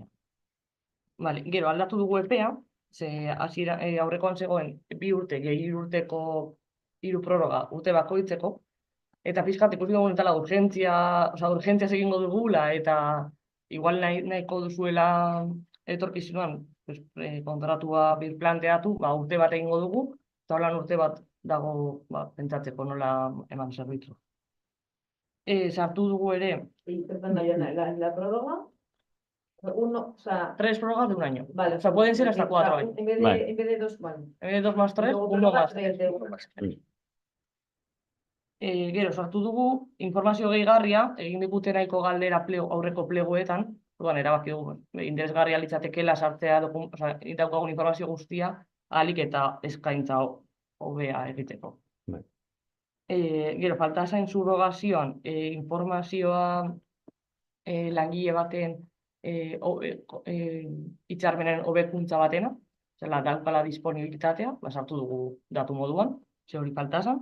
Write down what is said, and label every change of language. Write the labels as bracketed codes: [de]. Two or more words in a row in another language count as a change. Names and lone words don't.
[eu] Gero aldatu dugu epea, ze aurrekoan zegoen 2 urte, 3 urteko 3 prorroga urte bakoitzeko, eta pixkat ikusi dugu entala urgentziaz egingo dugula, eta igual nahiko duzuela etorkizunan kontratua birplanteatu, urte bat egingo dugu, eta holan urte bat dago pentsatzeko nola eman zerbitzu. Sartu dugu ere... [es] La prórroga, 3 prórrogas de un año. Vale. O sea, pueden ser hasta 4 años. En vez de 2, vale. En vez de 2 más 3, Luego 1 más prórroga 3. de 1 más 3. [eu] Gero, sartu dugu informazio gehigarria, egin digute nahiko galdera aurreko pleguetan, orduan erabaki dugu, interesgarria litzatekeela sartzea daukagun informazio guztia, ahalik eta eskaintza hobea egiteko. Gero, falta zain subrogazioan, informazioa langile baten hitzarmenen hobekuntza batena, zela daukala disponibilitatea, sartu dugu datu moduan, ze hori falta zan.